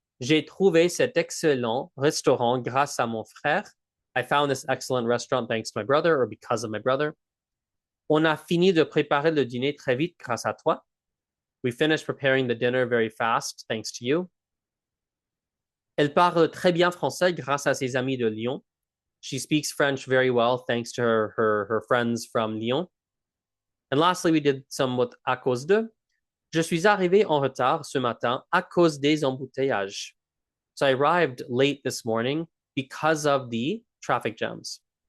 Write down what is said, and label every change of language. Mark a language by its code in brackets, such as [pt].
[fr] J'ai trouvé cet excellent restaurant grâce à mon frère. [en] I found this excellent restaurant thanks to my brother or because of my brother. [fr] On a fini de préparer le dîner très vite grâce à toi. [en] We finished preparing the dinner very fast thanks to you. [fr] Elle parle très bien français grâce à ses amis de Lyon. [en] She speaks French very well thanks to her friends from Lyon. And lastly, we did some with à cause de. [fr] Je suis arrivé en retard ce matin à cause des embouteillages. [en] So I arrived late this morning because of the traffic jams.